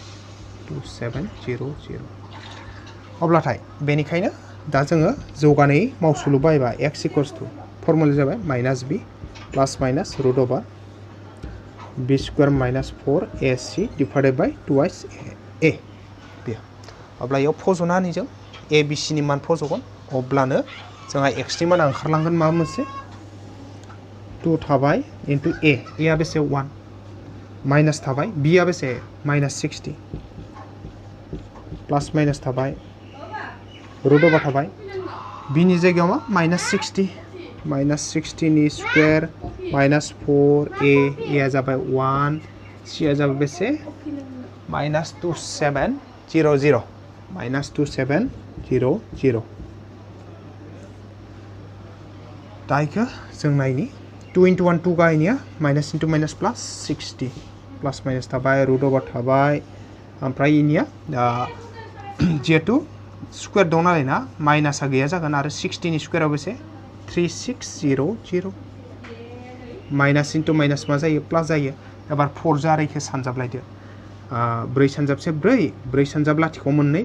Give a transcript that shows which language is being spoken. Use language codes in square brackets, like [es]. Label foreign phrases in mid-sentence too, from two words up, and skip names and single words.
[brx] अब्लाथाय बेनिखायनो दा जोङो जौगानाय मावसुलु बाहायबा [en] x equals to formula [brx] जाबाय [en] minus b plus minus root over b square minus 4ac divided by 2x a [brx] बे अब्ला याव फज'ना होनि जों a b c नि मान फज'गोन अब्लानो जोंहा x नि माना ओंखारलांगोन मा मोनसे 2 थाबाय इनटू a आ बेसे 1 माइनस थाबाय b आ बेसे माइनस 60 [en] plus minus [brx] थाबाय [en] root over [brx] थाबाय b नि जायगायाव मा माइनस 60 नि [en] square minus 4a [brx] आ जाबाय 1 c आ जाबाय बेसे [en] minus 2700 minus 2700 [brx] दा इखौ जों नायनि 2 into 1 2 गायनिया [en] minus into minus plus 60 plus minus [brx] थाबाय [en] root over [brx] थाबाय ओमफ्राय इनिया जिहेतु स्क्वायर दं नालाय ना माइनासा गैया जागोन आरो 60 नि स्क्वायराव बेसे 3600 [en] minus into minus [brx] मा जायो प्लस जायो एबार 4 जो आरो इखौ सानजाबलायदो 4 सानजाबसे 4 सानजाब लाथिख' मोननै